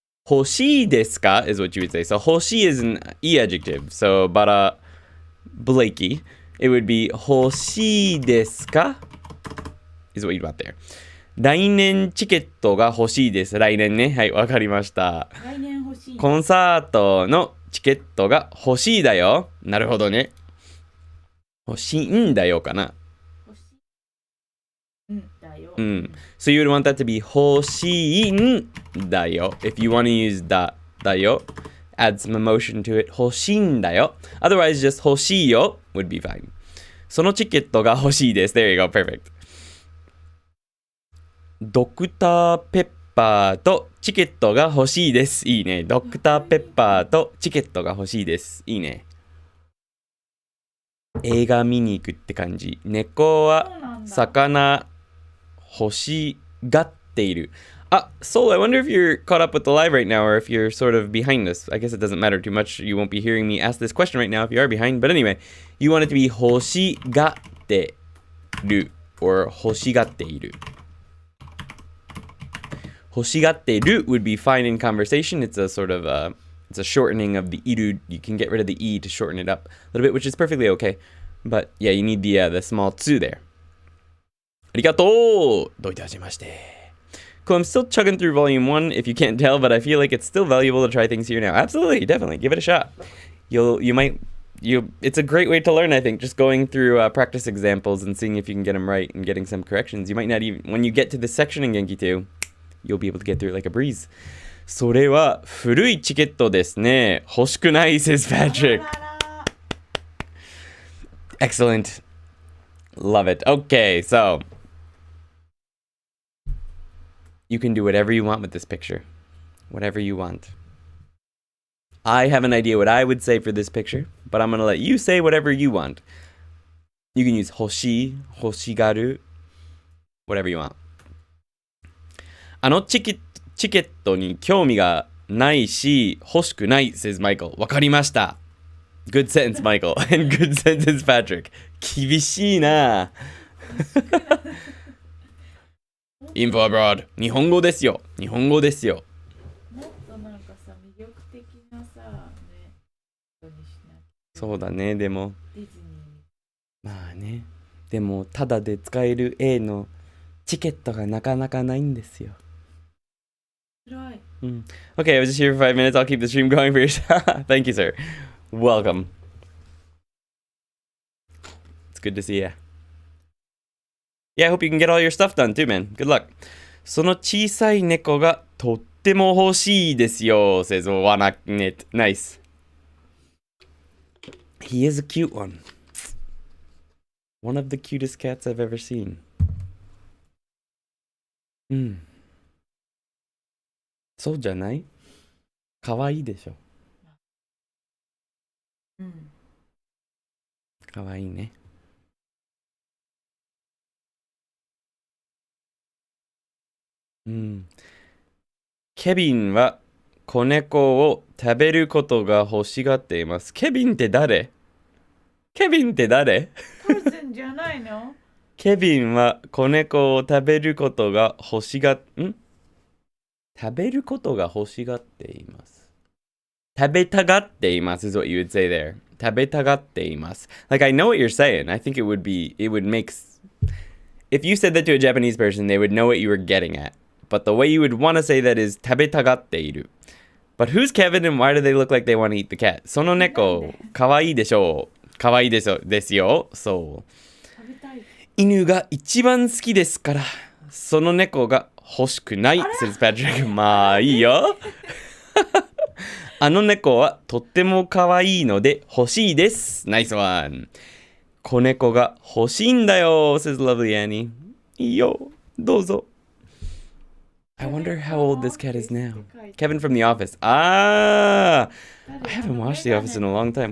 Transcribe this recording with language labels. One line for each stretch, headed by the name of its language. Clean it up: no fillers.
Japanese: 欲しいですか
English: is what you would say. So 欲しい is an E adjective. So bara Blakey, it would be
Japanese: 欲しいですか
English: is what you'd want there.
Japanese: 来年チケットが欲しいです。来年ね。はい、わかりました。来年欲しい。コンサートのチケットが欲しいだよ。なるほどね。欲しいんだよかな。欲しいんだよ。
English: So you would want that to be
Japanese: 欲しいんだよ。
English: If you want to use だよ, add some emotion to it.
Japanese: 欲しいんだよ。
English: Otherwise, just
Japanese: 欲しいよ
English: would be fine.
Japanese: そのチケットが欲しいです。
English: There you go, perfect.
Japanese: ドクターペッパーとチケットが欲しいです。いいね。ドクターペッパーとチケットが欲しいです。いいね。映画見に行くって感じ。猫は魚欲しがっている。
English: Soul, I wonder if you're caught up with the live right now or if you're sort of behind us. I guess it doesn't matter too much. You won't be hearing me ask this question right now if you are behind. But anyway, you want it to be
Japanese: 欲しがってる
English: or
Japanese: 欲しがっている。欲しがってる
English: would be fine in conversation. It's a sort of it's a shortening of the iru. You can get rid of the e to shorten it up a little bit, which is perfectly okay. But yeah, you need the small tsu there.
Japanese: ありがとう。どういたしまして。
English: Cool, I'm still chugging through volume 1 if you can't tell, but I feel like it's still valuable to try things here now. Absolutely, definitely. Give it a shot. It's a great way to learn, I think, just going through practice examples and seeing if you can get them right and getting some corrections. You might not even, when you get to this section in Genki 2, you'll be able to get through it like a breeze.
Japanese: それは古いチケットですね。欲しくない says Patrick.
English: Excellent. Love it. Okay, so you can do whatever you want with this picture. Whatever you want. I have an idea what I would say for this picture, but I'm going to let you say whatever you want. You can use 欲しい、欲しがる, whatever you want.
Japanese: あのチケットに興味がないし、欲しくない says Michael. わかりました。
English: Good sentence, Michael. And good sentence, Patrick.
Japanese: 厳しいな。
English: Info abroad.
Japanese: 日本語ですよ。日本語ですよ。もっとなんかさ、魅力的なさ、ね、ことにしなきゃ。そうだね、でも。ディズニー。まあね。でも、ただで使える A のチケットがなかなかないんですよ。辛い。
English: Okay, I was just here for 5 minutes. I'll keep the stream going for you. Thank you, sir. Welcome. It's good to see you. Yeah, I hope you can get all your stuff done too, man. Good luck.
Japanese: その小さい猫がとっても欲しいですよ says Wanaknet.
English: Nice. He is a cute one. One of the cutest cats I've ever seen.
Japanese: そうじゃない？かわいいでしょ。かわいいね。ケビンは子猫を食べることが欲しがっています。ケビンって誰？ケビンって誰？ターゼンじゃないの？ケビンは子猫を食べることが欲しが食べることが欲しがっています。食べたがっています
English: is what you would say there.
Japanese: 食べたがっています。
English: Like, I know what you're saying. I think it would make... If you said that to a Japanese person, they would know what you were getting at. But the way you would want to say that is
Japanese: 食べたがっている.
English: But who's Kevin and why do they look like they want to eat the cat?
Japanese: その猫、かわいいでしょう。かわいいですよ。そう。食べたい。犬が一番好きですから、その猫が欲しくない says Patrick. まあいいよ。あの猫はとっても可愛いので欲しいです。
English: Nice one.
Japanese: 子猫が欲しいんだよ says Lovely Annie. いいよ。どうぞ。
English: I wonder how old this cat is now. Kevin from The Office. I haven't watched The Office in a long time.